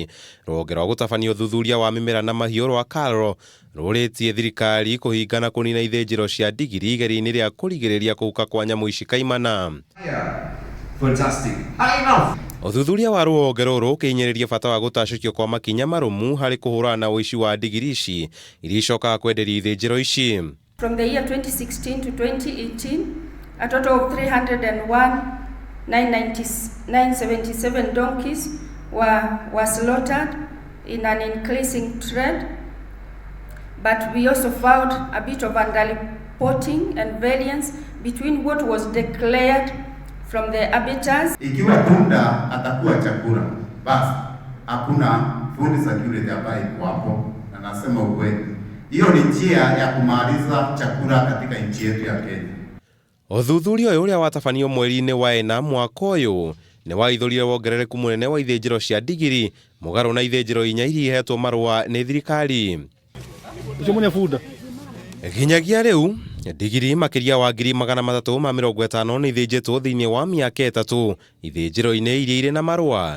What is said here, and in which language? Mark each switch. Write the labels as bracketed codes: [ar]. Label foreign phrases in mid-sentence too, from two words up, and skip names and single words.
[ki] Rũhonge rwa gũtabania ũthuthuria wa mĩmera na mahiũ rwa KALRO rũrĩtie thirikari kũhinga na kũnina ithĩnjĩro cia ndigiri igeria-inĩ rĩa kũrigĩrĩria kũhuka kwa nyamũ ici kaimana. Ũthuthuria wa rũhonge rũrũ ũkĩhinyĩrĩria bata wa gũtacũkio kwa makinya marũmu harĩ kũhũrana na ũici wa ndigiri ici iria icokaga kwenderio ithĩnjĩro ici. [en] From the year 2016 to 2018, a total of 301,977 donkeys were slaughtered in an increasing trend, but we also found a bit of underreporting and variance between what was declared from the abattoirs. [sw] Ikiwa tunda atakuwa chakula, basi hakuna [en] food security [sw] ambayo iko hapo, na nasema ukweli. Hiyo ni njia ya kumaliza chakula katika nchi yetu ya Kenya. [ki] Ũthuthuria ũyũ ũrĩa watabanio mweri-inĩ wa ena mwaka ũyũ nĩ waithũrire wongerereku mũnene wa ithĩnjĩro cia ndigiri mũgarũ na ithĩnjĩro inya iria ihetwo marũa nĩ thirikari. Nginyagia rĩu ndigiri makĩria wa 350,000 nĩ ithĩnjĩtwo thĩinĩ wa mĩaka 3 ithĩnjĩro-inĩ iria irĩ na marũa.